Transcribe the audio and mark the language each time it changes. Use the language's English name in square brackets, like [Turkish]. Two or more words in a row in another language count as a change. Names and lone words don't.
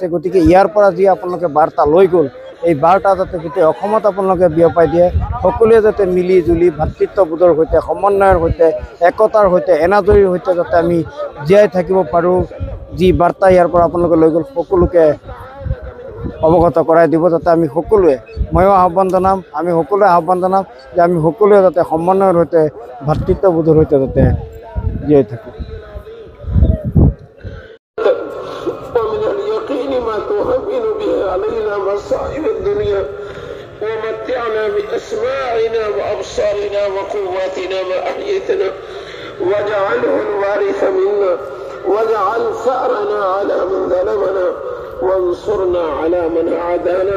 [Assamese] গতিকে ইয়াৰ পৰা যি আপোনালোকে বাৰ্তা লৈ গ'ল, এই বাৰ্তা যাতে গোটেই অসমত আপোনালোকে বিয়পাই দিয়ে, সকলোৱে যাতে মিলি জুলি ভাতৃত্ববোধৰ সৈতে, সমন্বয়ৰ সৈতে, একতাৰ সৈতে, এনাজৰীৰ সৈতে যাতে আমি জীয়াই থাকিব পাৰোঁ, যি বাৰ্তা ইয়াৰ পৰা আপোনালোকে লৈ গ'ল, সকলোকে অৱগত কৰাই দিব, যাতে আমি সকলোৱে, ময়ো আহ্বান জনাম, আমি সকলোৱে আহ্বান জনাম যে আমি সকলোৱে যাতে সমন্বয়ৰ সৈতে, ভাতৃত্ববোধৰ সৈতে যাতে জীয়াই থাকোঁ। [Arabic] ومتعنا بأسماعنا وأبصارنا وقواتنا ما أحييتنا واجعله الوارث منا واجعل ثأرنا على من ظلمنا وانصرنا على من عادانا